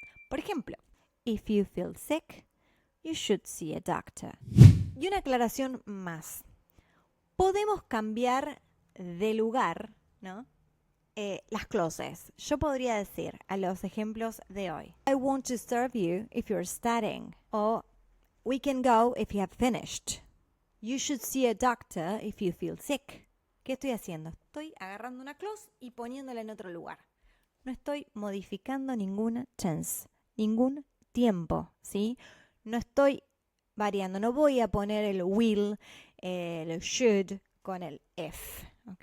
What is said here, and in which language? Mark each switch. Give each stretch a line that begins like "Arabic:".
English: Por ejemplo, if you feel sick, you should see a doctor. Y una aclaración más. Podemos cambiar de lugar, ¿no? Las clauses. Yo podría decir a los ejemplos de hoy, I want to serve you if you're studying. O we can go if you have finished. You should see a doctor if you feel sick.
Spanish: ¿Qué estoy haciendo? Estoy agarrando una clause y poniéndola en otro lugar. No estoy modificando ninguna tense, ningún tiempo, ¿sí? No estoy variando. No voy a poner el will, el should con el if, ¿ok?